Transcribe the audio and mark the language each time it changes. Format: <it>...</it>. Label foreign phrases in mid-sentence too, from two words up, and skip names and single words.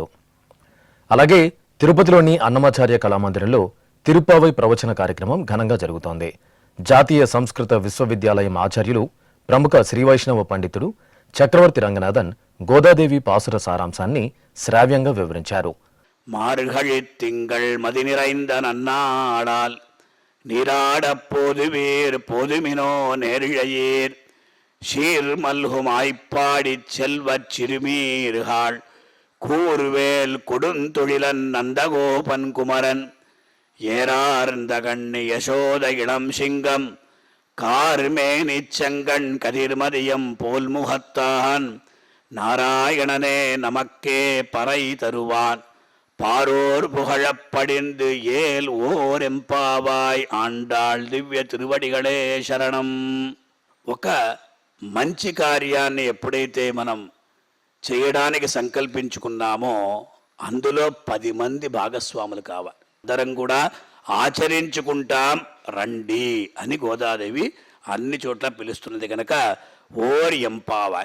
<te>అలాగే తిరుపతిలోని అన్నమాచార్య కళామందిరంలో తిరుప్పావై ప్రవచన కార్యక్రమం ఘనంగా జరుగుతోంది. జాతీయ సంస్కృత విశ్వవిద్యాలయం ఆచార్యులు ప్రముఖ శ్రీవైష్ణవ పండితుడు చక్రవర్తి రంగనాథన్ గోదాదేవి పాసుర సారాంశాన్ని శ్రావ్యంగా వివరించారు.</te> <ta>மார்கழி திங்கள் மதி நிறைந்த நன்னாளால் நீராடப் போதுவீர் போதுமினோ நேரிழையீர் சீர் மல்குமாய்ப்பாடிச் செல்வச் சிறுமீர்கள் கூர்வேல் கொடுந்தொழிலன் நந்தகோபன் குமரன் ஏறார்ந்த கண்ணி யசோத இளம் சிங்கம் கார்மேனிச் செங்கண் கதிர்மதியம் போல் முகத்தான் நாராயணனே நமக்கே பறை தருவான் பாரோர் புகழப்படிந்து ஏல் ஓர் எம்பாவாய் ஆண்டாள் திவ்ய திருவடிகளே சரணம்.</ta> <te>ఒక మంచి కార్యాన్ని ఎప్పుడైతే మనం చేయడానికి సంకల్పించుకున్నామో అందులో 10 మంది భాగస్వాములు కావాలి. అందరం కూడా ఆచరించుకుంటాం రండి అని గోదాదేవి అన్ని చోట్ల పిలుస్తున్నది కనుక</te> <ta>ஓர் எம்பாவாய்.</ta>